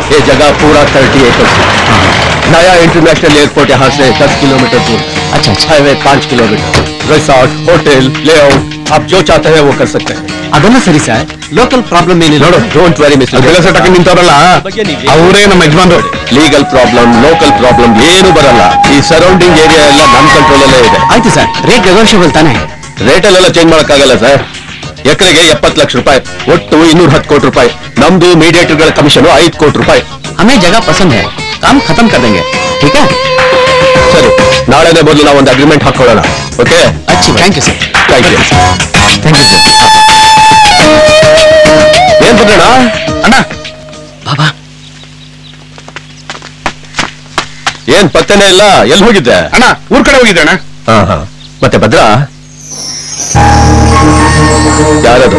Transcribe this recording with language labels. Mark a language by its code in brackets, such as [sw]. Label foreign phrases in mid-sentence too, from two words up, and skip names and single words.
[hi] ये जगह पूरा 30 एकड़ है। नया [en] international airport [hi] यहाँ से 10 किलोमीटर दूर। अच्छा। हाईवे 5 किलोमीटर। [en] resort, hotel, layout, [hi] आप जो चाहते हैं वो कर सकते हैं। [kn] ಅದನ್ನ ಸರಿ ಸರ್, [en] local problem [kn] ಏನಿಲ್ಲ. [en] don't worry mister. [kn] ಕೆಲಸಕ್ಕೆ ನಿಂತವರಲ್ಲ ಅವರೇ ನಮ್ಮ ಯಜಮಾನ್ರು. [en] legal problem, local problem [kn] ಏನು ಬರಲ್ಲ. ಈ [en] surrounding area [kn] ಎಲ್ಲ ನಮ್ಮ ಕಂಟ್ರೋಲ್ ಅಲ್ಲೇ ಇದೆ. ಆಯ್ತು ಸರ್, [en] rate negotiable [kn] ತಾನೆ? ರೇಟಲ್ಲೆಲ್ಲ ಚೇಂಜ್ ಮಾಡಕ್ಕಾಗಲ್ಲ ಸರ್. ಎಕರೆಗೆ 70 ಲಕ್ಷ ರೂಪಾಯಿ, ಒಟ್ಟು 210 ಕೋಟಿ ರೂಪಾಯಿ. ನಮ್ದು ಮೀಡಿಯೇಟರ್ಗಳ ಕಮಿಷನ್ 5 ಕೋಟಿ ರೂಪಾಯಿ. [hi] हमें जगह पसंद है, काम खत्म कर देंगे, ठीक है? [kn] ಸರಿ, ನಾಳೆನೇ ಮೊದಲು ನಾವು ಒಂದು ಅಗ್ರಿಮೆಂಟ್ ಹಾಕೊಳ್ಳೋಣ. ಓಕೆ? [hi] अच्छी, [en] thank you sir. thank you. thank you sir. [kn] ಏನ್ ಬಂದ್ರಣ್ಣ? ಅಣ್ಣ ಬಾಬಾ, ಏನ್ ಪತ್ತೆನೇ ಇಲ್ಲ, ಎಲ್ಲಿ ಹೋಗಿದ್ದೆ? ಅಣ್ಣ ಊರ್ ಕಡೆ ಹೋಗಿದ್ದೆ ಅಣ್ಣ. ಮತ್ತೆ ಭದ್ರಾ ಯಾರದು?